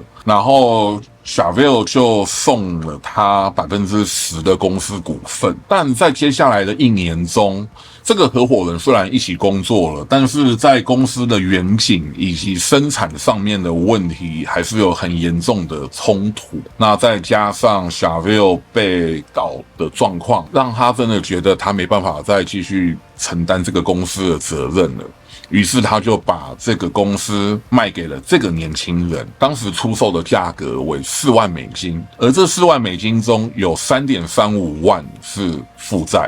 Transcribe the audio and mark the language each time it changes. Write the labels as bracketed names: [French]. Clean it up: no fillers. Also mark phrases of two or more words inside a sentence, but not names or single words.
[Chinese] 然後 Chevelle 就送了他10%的公司股份，但在接下來的一年中，這個合夥人雖然一起工作了，但是在公司的遠景以及生產上面的問題還是有很嚴重的衝突。那再加上 Chevelle 被告的狀況，讓他真的覺得他沒辦法再繼續承擔這個公司的責任了。於是他就把這個公司賣給了這個年輕人，當時出售的價格為4萬美金，而這4萬美金中有3.35萬是負債。